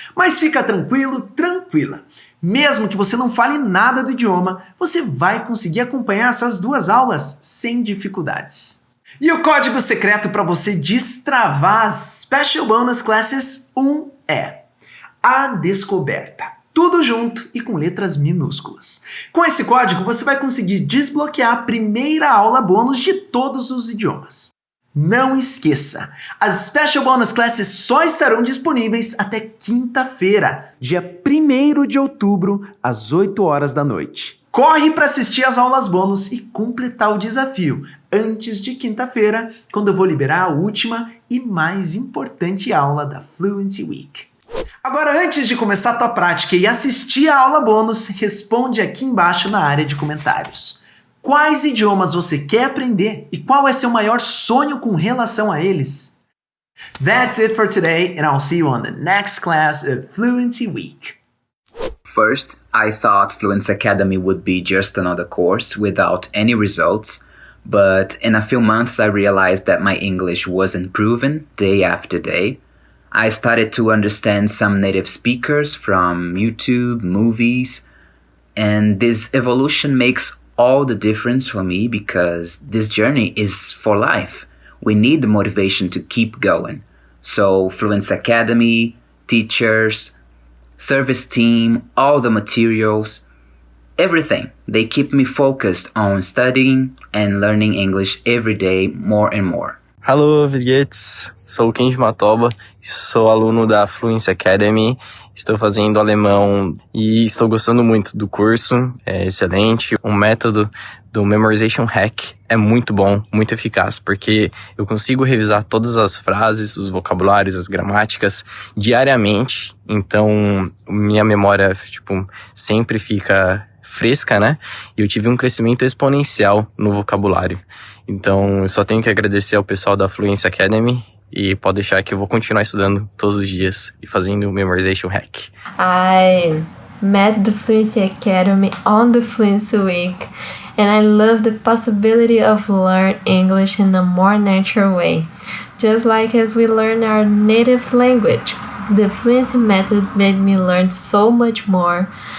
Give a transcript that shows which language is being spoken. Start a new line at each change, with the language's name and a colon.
Portuguese: Mas fica tranquilo, tranquila. Mesmo que você não fale nada do idioma, você vai conseguir acompanhar essas 2 aulas sem dificuldades. E o código secreto para você destravar as Special Bonus Classes 1 é A Descoberta. Tudo junto e com letras minúsculas. Com esse código, você vai conseguir desbloquear a primeira aula bônus de todos os idiomas. Não esqueça, as Special Bonus Classes só estarão disponíveis até quinta-feira, dia 1º de outubro, às 8 horas da noite. Corre para assistir as aulas bônus e completar o desafio antes de quinta-feira, quando eu vou liberar a última e mais importante aula da Fluency Week. Agora, antes de começar a tua prática e assistir a aula bônus, responde aqui embaixo na área de comentários. Quais idiomas você quer aprender e qual é seu maior sonho com relação a eles?
English: That's it for today, and I'll see you on the next class of Fluency Week. First, I thought Fluency Academy would be just another course without any results, but in a few months I realized that my English was improving day after day. I started to understand some native speakers from YouTube, movies, and this evolution makes all the difference for me because this journey is for life. We need the motivation to keep going. So Fluency Academy, teachers, service team, all the materials, everything. They keep me focused on studying and learning English every day more and more. Hello, Viguetes.
Portuguese: Sou o Kenji Matoba, sou aluno da Fluency Academy, estou fazendo alemão e estou gostando muito do curso, é excelente. O método do Memorization Hack é muito bom, muito eficaz, porque eu consigo revisar todas as frases, os vocabulários, as gramáticas diariamente, então minha memória, sempre fica fresca, né? E eu tive um crescimento exponencial no vocabulário. Então, eu só tenho que agradecer ao pessoal da Fluency Academy e pode deixar que eu vou continuar estudando todos os dias e fazendo o Memorization Hack.
English: I met the Fluency Academy on the Fluency Week and I love the possibility of learn English in a more natural way, just like as we learn our native language. The Fluency method made me learn so much more.